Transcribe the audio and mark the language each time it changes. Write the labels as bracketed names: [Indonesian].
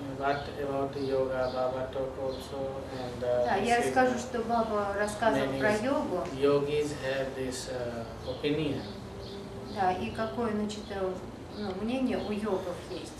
[English] what about yoga, Baba talk also, and [Russian] Да, я расскажу, что Баба рассказывал про йогу. [English] Yogis have this opinion. [Russian] Да, и какое, значит, мнение у йогов есть.